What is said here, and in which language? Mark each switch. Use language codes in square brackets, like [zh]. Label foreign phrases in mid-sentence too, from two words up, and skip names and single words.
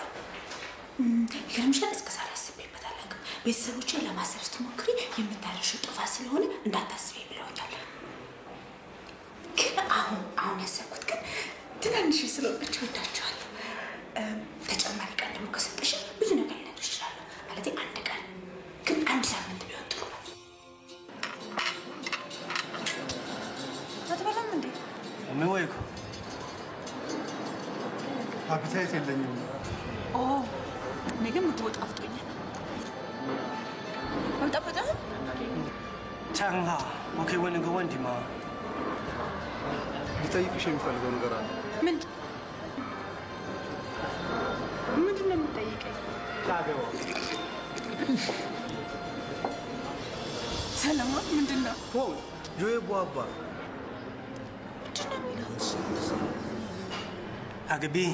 [am] ይገርምሻል፣ እስከ ዛሬ አስቤበት አላውቅም። ቤተሰቦችን ለማሰብ ስትሞክሪ የምታደርሺው ጥፋት ስለሆነ እንዳታስቢ ብለውኛል። ግን አሁን ያሰብኩት ግን ትናንሽ ስለሆናችሁ ወዳችኋለሁ። ተጨማሪ ቀን ደግሞ ከሰጠሽ ብዙ ነገር ልነግርሽ እችላለሁ። ማለቴ አንድ ቀን ግን አንድ ሳምንት ቢሆን ጥሩ ነው። አትበላም እንዴ? ወይ እኮ አፒታይት የለኝም። እኔ ግን ምግቡ ጣፍጦኛል። አልጣፈጠህም? [zh] 这样很好，我可以问你个问题吗？ [am] ልጠይቅሽ የሚፈልገው ነገር አለ። ምንድን ነው የምትጠይቀኝ? ሰለሞን ምንድን ነው? ጆዬ ቧባ አግቢኝ።